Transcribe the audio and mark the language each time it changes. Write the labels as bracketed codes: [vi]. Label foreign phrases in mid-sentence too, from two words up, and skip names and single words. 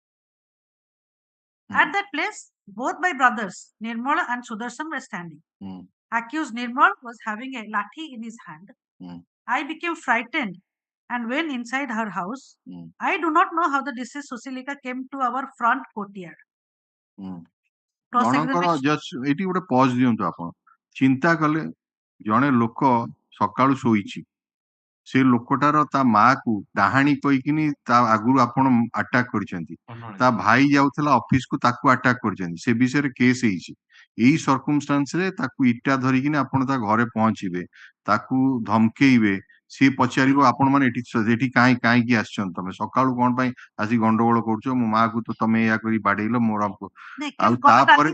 [en] At that place, both my brothers, Nirmala and Sudarshan, were standing. Accused Nirmal was having a lathi in his hand. I became frightened and went inside her house. I do not know how the deceased Susilika came to our front courtyard. [or] ଜଣଙ୍କର ଜଷ୍ଟ ଏଠି ଗୋଟେ ପଜ ଦିଅନ୍ତୁ ଆପଣ ଚିନ୍ତା କଲେ ଜଣେ ଲୋକ ସକାଳୁ ଶୋଇଛି ସେ ଲୋକଟାର ତା ମା କୁ ଡାହାଣୀ କହିକିନି ତା ଆଗରୁ ଆପଣ ଆଟାକ କରିଛନ୍ତି ତା ଭାଇ ଯାଉଥିଲା ଅଫିସ କୁ ତାକୁ ଆଟାକ କରିଛନ୍ତି ସେ ବିଷୟରେ କେସ୍ ହେଇଛି ଏଇ ସରକମଷ୍ଟାନ୍ସ ରେ ତାକୁ ଇଟା ଧରିକିନି ଆପଣ ତା ଘରେ ପହଞ୍ଚିବେ ତାକୁ ଧମକେଇବେ ସିଏ ପଚାରିବ ଆପଣ ମାନେ ଏଠି କାହିଁକି ଆସିଛନ୍ତି ତମେ ସକାଳୁ କଣ ପାଇଁ ଆସି ଗଣ୍ଡଗୋଳ କରୁଛ ମୋ ମା କୁ ତ ତମେ ଏୟା କରି ବାଡେଇଲ ମୋର ଆଉ ତାପରେ